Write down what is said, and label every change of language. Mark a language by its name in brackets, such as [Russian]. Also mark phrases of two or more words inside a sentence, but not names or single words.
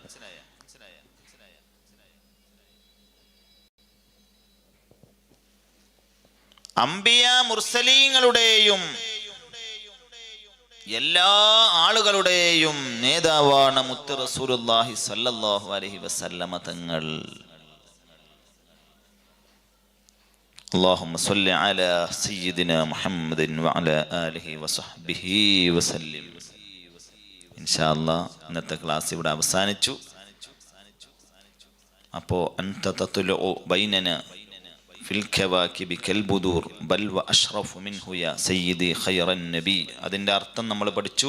[Malayalam] അംബിയ മുർസലീങ്ങളുടെയും എല്ലാ ആളുകളുടെയും നേതാവാണ് മുത്ത് റസൂലുള്ളാഹി [Arabic] صلى الله عليه وسلم [Malayalam] തങ്ങൾ. [Arabic] اللهم صل على سيدنا محمد وعلى آله وصحبه وسلم. إن شاء الله [Malayalam] ഇന്നത്തെ ക്ലാസ് ഇവിടെ അവസാനിച്ചു. [Arabic] അപ്പോൾ أنت تطلع بيننا في الكواكب كالبدور بل وأشرف منه يا سيدي خير النبي. [Malayalam] അതിൻ്റെ അർത്ഥം നമ്മൾ പഠിച്ചു.